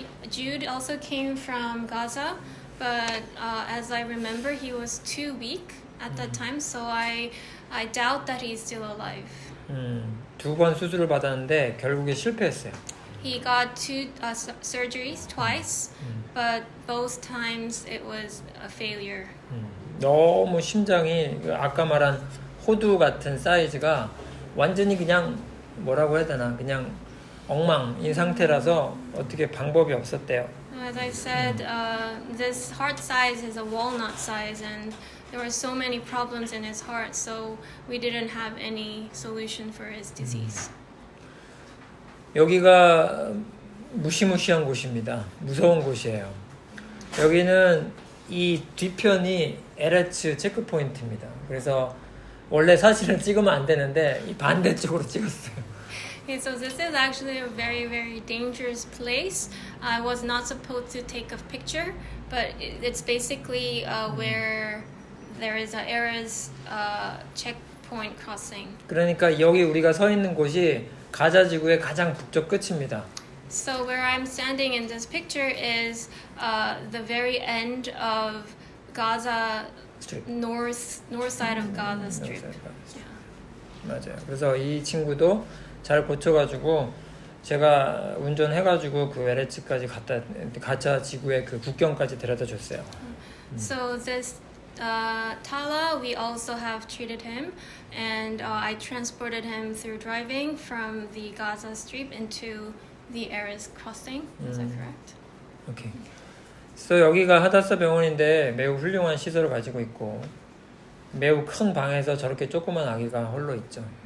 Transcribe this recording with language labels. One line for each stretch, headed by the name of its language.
English: Jude also came from Gaza, but as I remember, he was too weak at that time, so I doubt that he's still alive.
Korean: 2번 수술을 받았는데 결국에 실패했어요.
English: He got two surgeries twice, but both times it was a failure.
Korean: 너무 심장이 아까 말한 호두 같은 사이즈가 완전히 그냥 뭐라고 해야 되나 그냥 엉망인 상태라서 어떻게 방법이 없었대요.
English: As I said, this heart size is a walnut size, and there were so many problems in his heart, so we didn't have any solution for his disease.
Korean: 여기가 무시무시한 곳입니다. 무서운 곳이에요. 여기는 이 뒤편이 LH 체크 포인트입니다. 그래서 원래 사진을 찍으면 안 되는데 이 반대쪽으로 찍었어요.
English: Okay, so this is actually a very, very dangerous place. I was not supposed to take a picture, but it's basically where there is a Erez checkpoint crossing.
Korean: 그러니까 여기 우리가 서 있는 곳이 가자 지구의 가장 북쪽 끝입니다.
English: So where I'm standing in this picture is the very end of Gaza Strip. north side of Gaza Strip. Yeah.
Korean: 맞아요. 그래서 이 친구도 잘 고쳐가지고 제가 운전해가지고 그 LH까지 가자 지구의 그 국경까지 데려다 줬어요.
English: So this Tala, we also have treated him, and I transported him through driving from the Gaza Strip into the Erez crossing. Is that correct? 오케이.
Korean: 그래서 여기가 하다사 병원인데 매우 훌륭한 시설을 가지고 있고 매우 큰 방에서 저렇게 조그만 아기가 홀로 있죠.